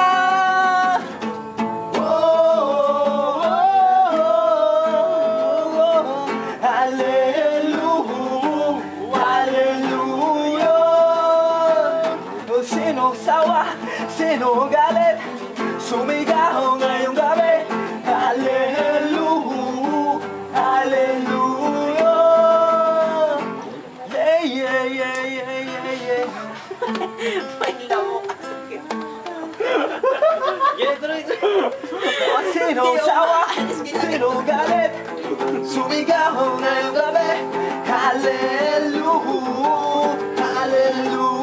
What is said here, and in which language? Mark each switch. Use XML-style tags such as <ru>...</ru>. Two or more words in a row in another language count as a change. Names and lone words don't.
<en>Hallelujah, hallelujah.</en> <tl>Sinong sawa, sinong galit, sumigaw ngayong gabi.</tl> <en>Hallelujah, hallelujah. Yeah, yeah, yeah, yeah, yeah.</en> <tl>May lamok ang sakit. Sinong sawa, sinong galit, sumigaw ngayong gabi.</tl> <en>Hallelujah, hallelujah.</en>